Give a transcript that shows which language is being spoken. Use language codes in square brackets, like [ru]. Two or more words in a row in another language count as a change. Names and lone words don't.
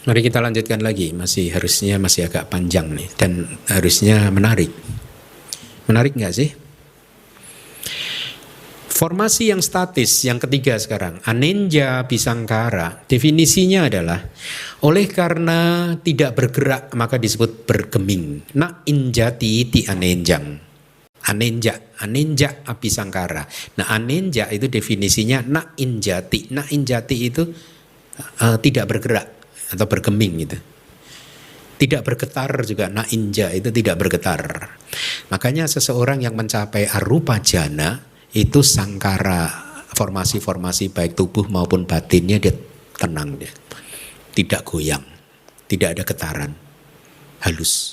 [id] Mari kita lanjutkan lagi, harusnya masih agak panjang nih dan harusnya menarik. Menarik nggak sih? Formasi yang statis yang ketiga sekarang, [pi] anenja bisangkara. [id] Definisinya adalah oleh karena tidak bergerak maka disebut bergeming. [pi] Na injati ti anenjang. Anenja abisangkara. [id] Nah, anenja itu definisinya [pi] na injati. Na injati [id] itu tidak bergerak atau bergeming gitu. Tidak bergetar juga, [pi] na inja [id] itu tidak bergetar. Makanya seseorang yang mencapai [pi] arupa jana [id] itu sangkara, formasi-formasi baik tubuh maupun batinnya dia tenang, dia tidak goyang, tidak ada getaran, halus.